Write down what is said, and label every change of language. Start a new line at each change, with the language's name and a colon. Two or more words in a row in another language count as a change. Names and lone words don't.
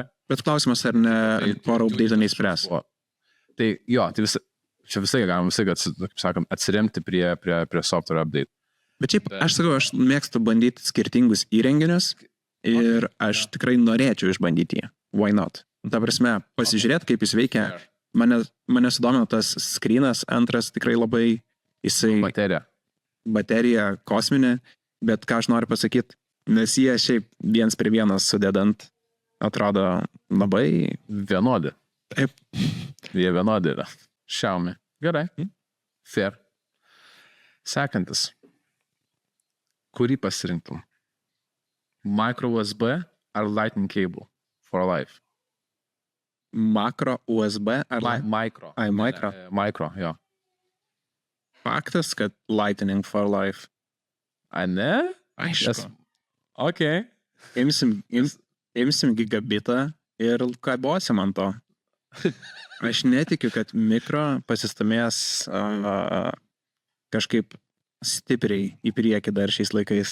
Lithuanian: Bet klausimas, ar ne porą update neįspręs? Tai jo, tai čia visai galima kaip sakant, atsiremti prie
English: software update.
Lithuanian: Bet šiaip, aš sakau, aš mėgstu bandyti skirtingus įrenginius ir aš tikrai norėčiau išbandyti jį.
English: Why not?
Lithuanian: Ta prasme, pasižiūrėti, kaip jis veikia. Mane sudomino tas screenas, antras tikrai labai jisai... Baterija kosminė, bet ką aš noriu pasakyti, nes jie šiaip 1:1 sudedant atrodo labai... Vienodi. Taip. Jie vienodi yra. Xiaomi. Gerai. Fair. Sekantis. Kurį pasirinktum?
English: Micro USB ar Lightning cable for life?
Lithuanian: Makro USB ar... Micro. Micro. Micro, jo. Faktas, kad Lightning
English: for life.
Lithuanian: Ne? Aišku. Ok. Imsim gigabitą ir kabosim ant to. Aš netikiu, kad mikro pasistumės kažkaip stipriai į priekį dar šiais laikais.